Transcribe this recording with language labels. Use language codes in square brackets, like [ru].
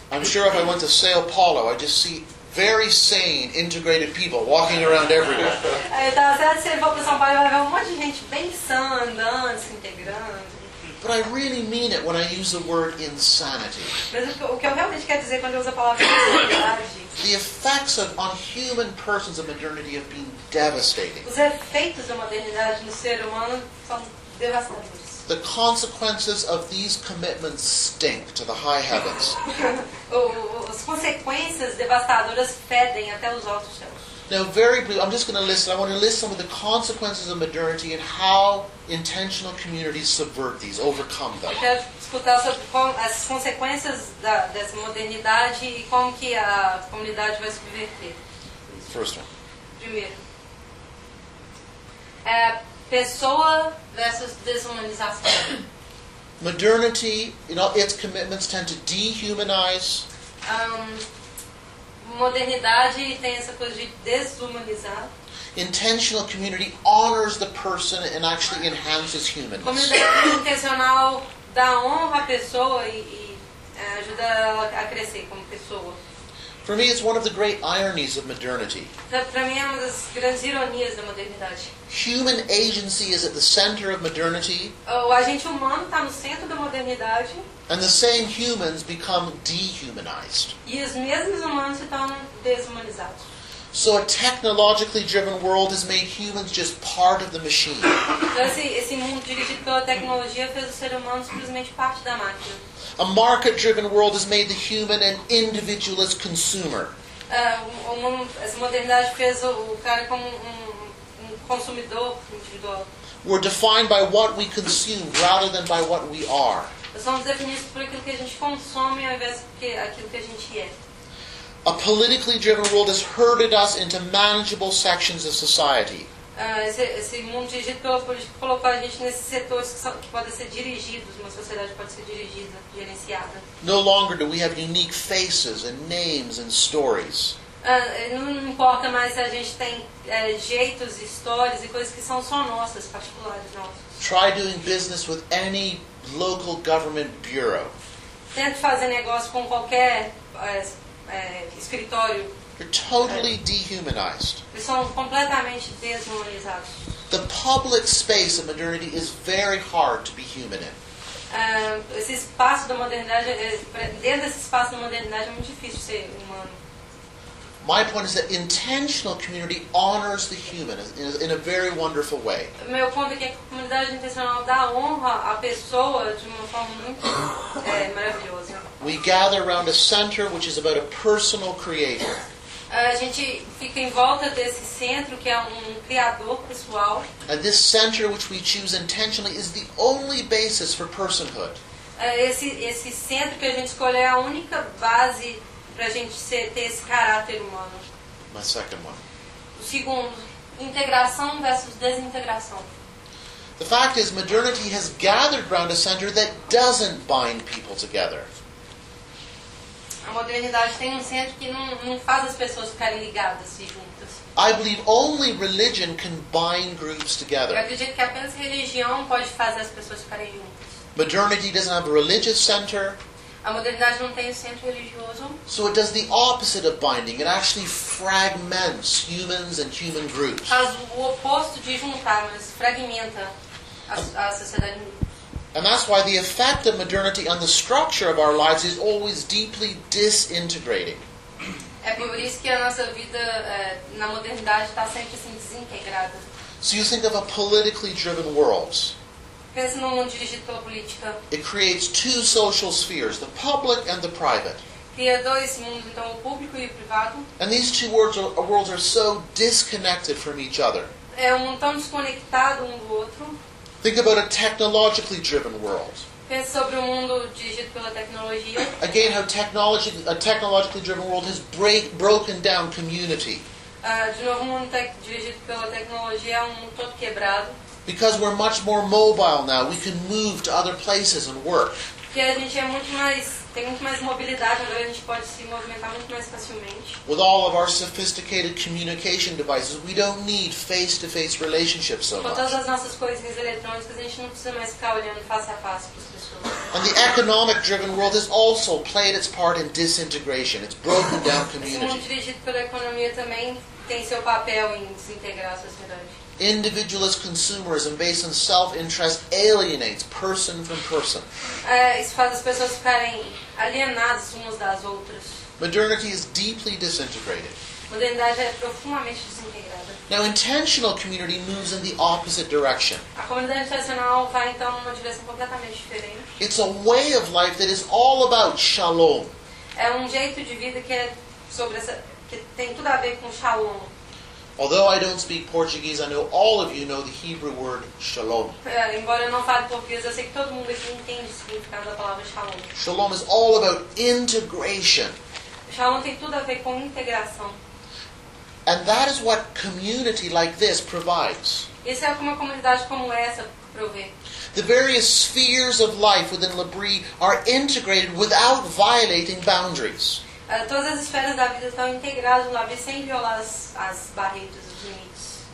[en] I'm sure if I went to São Paulo, I just see very sane, integrated people walking around everywhere. [pt] Então, se eu for para São Paulo, vai ver um monte de gente bem sã, andando, se integrando. [en] But I really mean it when I use the word insanity. The effects on human persons of modernity have been devastating. [pt] Os efeitos da modernidade no ser humano são devastadores. [en] The consequences of these commitments stink to the high heavens. [pt] As consequências devastadoras fedem até os altos céus. [en] Now, very briefly, I'm just going to list. I want to list some of the consequences of modernity and how intentional communities subvert these, overcome them. [pt] Eu quero escutar sobre as consequências dessa modernidade e como que a comunidade vai subverter. [en] First one. [pt] Primeiro. Pessoa versus desumanização. [en] Modernity, you know, its commitments tend to dehumanize. [pt] Modernidade tem essa coisa de desumanizar. [en] intentional community honors the person and actually enhances humanness. [pt] Comunidade intencional dá honra à pessoa e ajuda ela a crescer como pessoa. [en] For me, it's one of the great ironies of modernity. [pt] Para mim, é uma das grandes ironias da modernidade. [en] Human agency is at the center of modernity. [pt] O agente humano está no centro da modernidade. [en] And the same humans become dehumanized. [pt] E os mesmos humanos se tornam desumanizados. [en] So a technologically driven world has made humans just part of the machine. [pt] Então, esse mundo dirigido pela tecnologia fez o ser humano simplesmente parte da máquina. [en] A market-driven world has made the human an individualist consumer. [pt] Essa modernidade fez o cara como um consumidor individual. [en] We're defined by what we consume rather than by what we are. [pt] Nós somos definidos por aquilo que a gente consome ao invés de aquilo que a gente é. [en] A politically-driven world has herded us into manageable sections of society. [pt] Esse mundo dirigido pela política colocou a gente nesses setores que podem ser dirigidos, uma sociedade pode ser dirigida, gerenciada. [en] No longer do we have unique faces and names and stories. [pt] Não importa mais, a gente tem jeitos, histórias e coisas que são só nossas, particulares nossas. [en] Try doing business with any local government bureau. [pt] Tente fazer negócio com qualquer escritório. [en] They're totally dehumanized. [pt] Eles são completamente desumanizados. [en] The public space of modernity is very hard to be human in. [pt] Esse espaço da modernidade, dentro desse espaço da modernidade, é muito difícil ser humano. [en] My point is that intentional community honors the human in a very wonderful way. [pt] Meu ponto é que a comunidade intencional dá honra à pessoa de uma forma muito maravilhosa. [en] We gather around a center which is about a personal creator. [pt] A gente fica em volta desse centro que é criador pessoal. [en] And this center which we choose intentionally is the only basis for personhood. [pt] Esse centro que a gente escolheu é a única base para a gente ter esse caráter humano. [en] My second one. [pt] O segundo, integração versus desintegração. [en] The fact is, modernity has gathered around a center that doesn't bind people together. [pt] A modernidade tem centro que não faz as pessoas ficarem ligadas e juntas. [en] I believe only religion can bind groups together. [pt] Eu acredito que apenas religião pode fazer as pessoas ficarem juntas. [en] Modernity doesn't have a religious center. [pt] A modernidade não tem centro religioso. [en] So it does the opposite of binding. It actually fragments humans and human groups. [pt] Faz o oposto de juntar, mas fragmenta a sociedade. [en] And that's why the effect of modernity on the structure of our lives is always deeply disintegrating. [pt] É por isso que a nossa vida na modernidade está sempre assim desintegrada. [en] So you think of a politically driven world. [pt] Pensa num mundo dirigido pela política. [en] It creates two social spheres, the public and the private. [pt] Cria dois mundos, então o público e o privado. [en] And these two worlds are so disconnected from each other. [pt] É um mundo tão desconectado do outro. [en] Think about a technologically driven world. [pt] Pense sobre o mundo dirigido pela tecnologia. [en] Again, how a technologically driven world has broken down community. [pt] De novo, o mundo dirigido pela tecnologia é um mundo todo quebrado. [en] Because we're much more mobile now, we can move to other places and work. [pt] Porque a gente tem muito mais mobilidade, agora a gente pode se movimentar muito mais facilmente. [en] With all of our sophisticated communication devices, we don't need face-to-face relationships so much. [pt] Com todas as nossas coisinhas eletrônicas, a gente não precisa mais ficar olhando face a face para as pessoas. [en] And the economic-driven world has also played its part in disintegration. It's broken down community. [pt] Esse mundo dirigido pela economia também tem seu papel em desintegrar a sociedade. [en] Individualist consumerism based on self-interest alienates person from person. [pt] Isso faz as pessoas ficarem alienadas umas das outras. [en] Modernity is deeply disintegrated. [pt] Modernidade é profundamente desintegrada. [en] Now intentional community moves in the opposite direction. [pt] A comunidade intencional vai então numa direção completamente diferente. [en] It's a way of life that is all about shalom. [pt] É um jeito de vida que que tem tudo a ver com shalom. [en] Although I don't speak Portuguese, I know all of you know the Hebrew word shalom. [pt] Embora eu não fale português, eu sei que todo mundo aqui entende o significado da palavra shalom. [en] Shalom is all about integration. [pt] Shalom tem tudo a ver com integração. [en] And that is what community like this provides. [pt] Isso é o que uma comunidade como essa provê. [en] The various spheres of life within Labri are integrated without violating boundaries. [pt] Todas as esferas da vida estão integradas no Labri sem violar as barreiras, os limites.